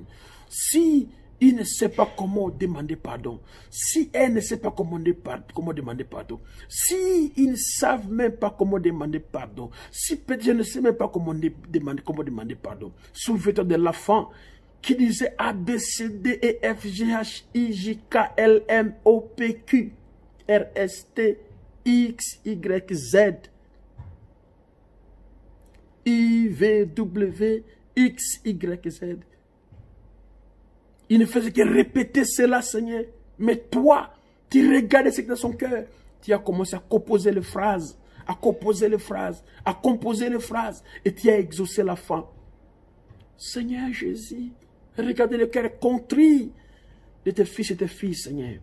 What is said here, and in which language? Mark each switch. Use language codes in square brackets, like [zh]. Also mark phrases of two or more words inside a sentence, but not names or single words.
[fr] Si il ne sait pas comment demander pardon, si elle ne sait pas comment demander pardon, si ils ne savent même pas comment demander pardon, si peut-être je ne sais même pas comment demander pardon, souviens-toi de l'enfant qui disait A, B, C, D, E, F, G, H, I, J, K, L, M, O, P, Q, R, S, T, X, Y, Z, I, V, W, X, Y, Z. Il ne faisait que répéter cela, Seigneur. Mais toi, tu regardais ce qui est dans son cœur. Tu as commencé à composer les phrases, à composer les phrases, à composer les phrases. Et tu as exaucé la fin. Seigneur Jésus, regardez le cœur contrit de tes fils et tes filles, Seigneur.